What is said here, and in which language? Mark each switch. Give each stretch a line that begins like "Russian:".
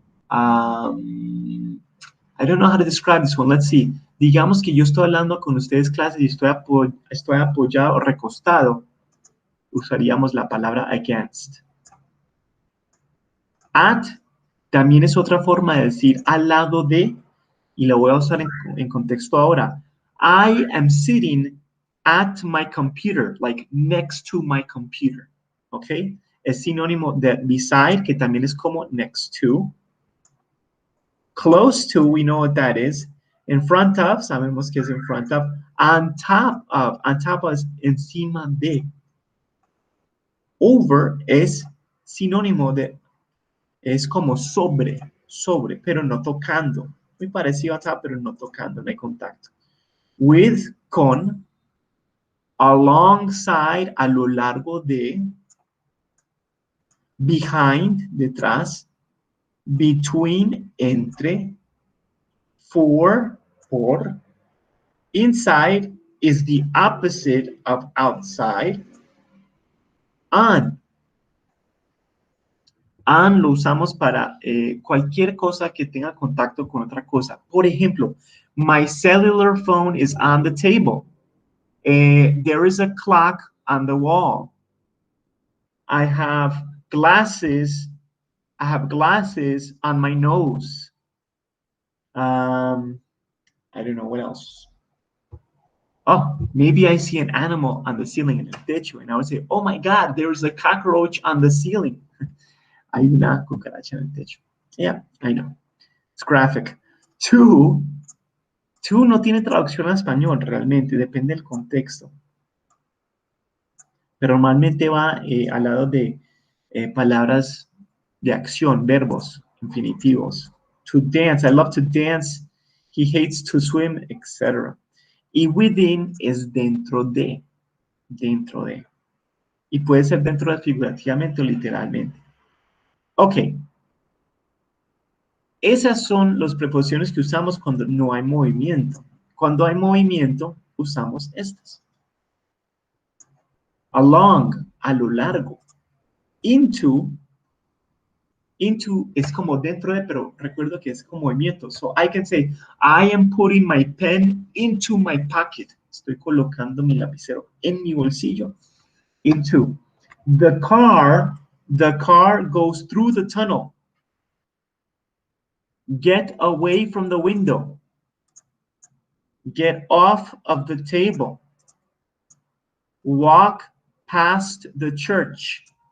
English: I don't know how to describe this one. Let's see.
Spanish: Digamos que yo estoy hablando con ustedes clases y estoy apoyado o recostado. Usaríamos la palabra against. At también es otra forma de decir al lado de, y lo voy a usar en contexto ahora.
English: I am sitting at my computer, like next to my computer. ¿Ok?
Spanish: Es sinónimo de beside, que también es como
English: next to. Close to, we know what that is. In front of,
Spanish: sabemos que es
English: in front of. On top of
Spanish: es encima de. Over es sinónimo de, es como sobre, pero no tocando. Muy parecido a top, pero no tocando, no hay contacto.
English: With, con, alongside,
Spanish: a lo largo de,
English: behind, detrás, between, entre, for, por, inside is the opposite of outside, on.
Spanish: On lo usamos para cualquier cosa que tenga contacto con otra cosa. Por ejemplo,
English: my cellular phone is on the table. There is a clock on the wall. I have glasses on my nose. I don't know what else. Oh, maybe I see an animal on the ceiling in
Spanish: el techo,
English: and I would say, oh my God, there's a cockroach on the ceiling.
Spanish: Hay una cucaracha en el techo.
English: Yeah, I know. It's graphic.
Spanish: To no tiene traducción a español realmente, depende del contexto. Pero normalmente va al lado de palabras de acción, verbos, infinitivos.
English: To dance, I love to dance. He hates to swim, etc.
Spanish: Y within es dentro de. Dentro de. Y puede ser dentro de figurativamente o literalmente. Ok. Esas son las preposiciones que usamos cuando no hay movimiento. Cuando hay movimiento, usamos estas. Along, a lo largo. Into es como dentro de, pero recuerdo que es como movimiento.
English: So I can say, I am putting my pen into my pocket.
Spanish: Estoy colocando mi lapicero en mi bolsillo.
English: Into. The car goes through the tunnel. Get away from the window. Get off of the table. Walk past the church.